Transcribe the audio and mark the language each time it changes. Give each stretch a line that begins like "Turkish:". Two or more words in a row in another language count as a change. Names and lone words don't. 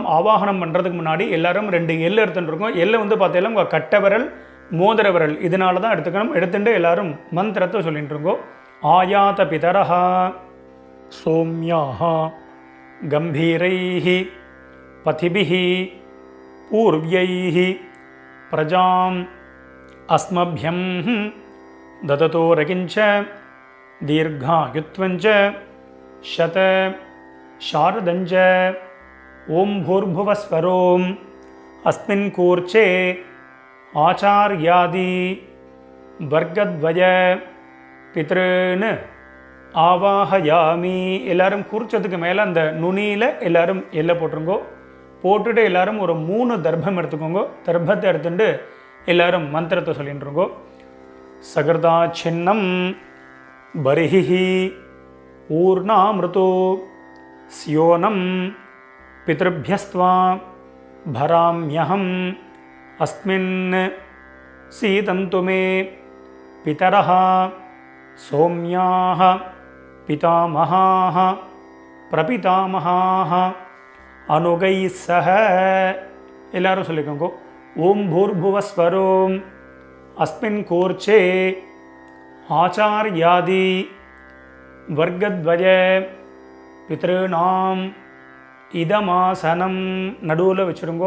Tamil: ஆவாகனம் பண்ணுறதுக்கு முன்னாடி எல்லாரும் 2 எள்ளு எடுத்துட்டுருக்கோம். எள்ளு வந்து பார்த்தீங்கன்னா உங்கள் கட்டை விரல் மோதிர விரல் இதனால தான் எடுத்துக்கணும். எடுத்துட்டு எல்லாரும் மந்திரத்தை சொல்லிட்டு இருக்கோம்.
Sanskrit: आयात पितरः सोम्याः गम्भीरैः पथिभिः पूर्व्यैः प्रजाम् अस्मभ्यं ददतो रकिञ्च दीर्घायुत्वञ्च शत शारदञ्च ओम भूर्भुवस्वरोम अस्मिन् कूर्चे आचार्यादि वर्गद्वय पितॄन् ஆவாஹயாமி.
Tamil: எல்லாரும் குறிச்சதுக்கு மேலே அந்த நுனியில் எல்லாரும் எல்லை போட்டுருங்கோ. போட்டுட்டு எல்லாரும் ஒரு 3 தர்ப்பம் எடுத்துக்கோங்க. தர்ப்பத்தை எடுத்துட்டு எல்லாரும் மந்திரத்தை சொல்லிட்டுருங்கோ.
Sanskrit: सकृदाच्छिन्नं बर्हिः ऊर्णाम्रदः स्योनम् பித்ருभ्यस्त्वा भराम्यहम् अस्मिन् सीदन्तु मे पितरः सौम्याः पितामहाः प्रपितामहाः अनुगैः सह.
Tamil: எல்லாரும் சொல்லிக்கோங்க.
Sanskrit: ओम् भूर्भुवस्वरोम् अस्मिन् कूर्चे आचार्यादि वर्गद्वय पितॄणाम् इदमासनम्.
Tamil: நடுவில் வச்சுருங்கோ.